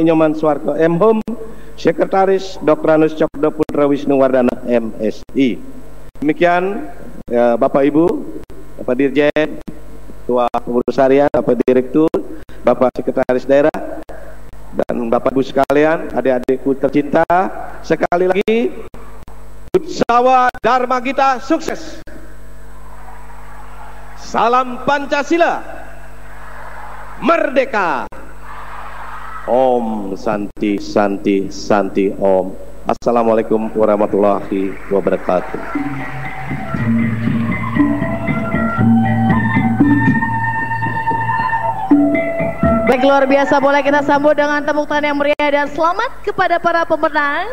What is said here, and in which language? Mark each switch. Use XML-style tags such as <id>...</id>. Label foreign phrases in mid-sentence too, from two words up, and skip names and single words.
<id>Inyoman Suarke M.Hum, Sekretaris Dr. Anus Cokwarde Putra Wisnu Wardana MSI. Demikian ya, Bapak Ibu, Bapak Dirjen, Ketua Pengurus Harian, Bapak Direktur, Bapak Sekretaris Daerah, dan Bapak Ibu sekalian, adik-adikku tercinta, sekali lagi Utsawa Dharma Gita sukses. Salam Pancasila, merdeka.</id> <sa>ॐ शान्तिः शान्तिः शान्तिः ॐ.</sa> <ar>السلام عليكم ورحمة الله وبركاته.</ar> <id>Baik, luar biasa, boleh kita sambut dengan tepuk tangan yang meriah dan selamat kepada para pemenang.</id>